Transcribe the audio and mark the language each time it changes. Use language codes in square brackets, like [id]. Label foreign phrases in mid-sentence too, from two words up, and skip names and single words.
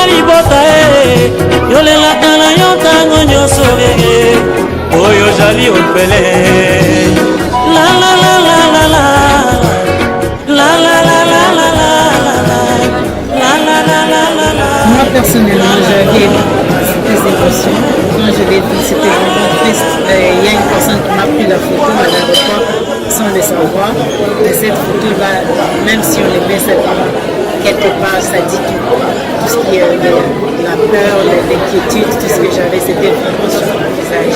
[ln] libota yolelaka na yo ntango nyonso elege oyo jali opele la la la la la la la la la la la la la la la la la. [fr] Moi personnellement j'avais des émotions quand je l'ai vu, c'était vraiment triste. Il y a une personne qui m'a pris la photo à l'aéroport sans le savoir, mais cette photo-là, même si on les met quelque part, ça dit tout ce qui est la peur, l'inquiétude, tout ce que j'avais, c'était vraiment sur mon visage.